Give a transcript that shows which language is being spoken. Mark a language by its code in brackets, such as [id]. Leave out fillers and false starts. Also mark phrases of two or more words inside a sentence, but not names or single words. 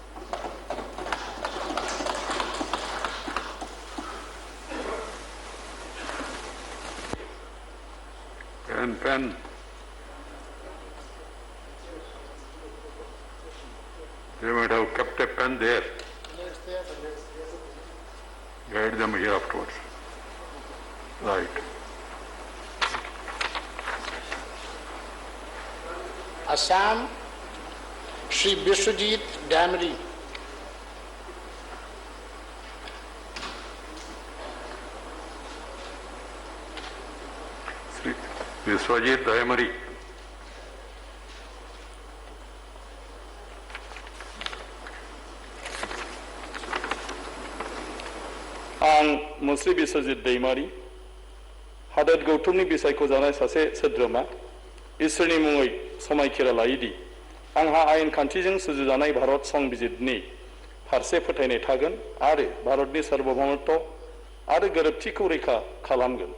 [en] Pen. They might have kept a pen there. Guide them here afterwards. Right. [brx] असम श्री विश्वजीत डैमरी। श्री विश्वजीत दयमरी। आं मुस्रि बिश्वजित दैमारी हादोर गौतमनि बिसायख' जानाय सासे सोद्रोमा इसोरनि मुङै समायखिरा लायोदि आंहा आयेन खान्थिजों सुजुजानाय भारत संबिजिरनि फारसे फोथायनाय थागोन आरो भारतनि सार्वभौमत्व आरो गोरोबथिखौ रैखा खालामगोन।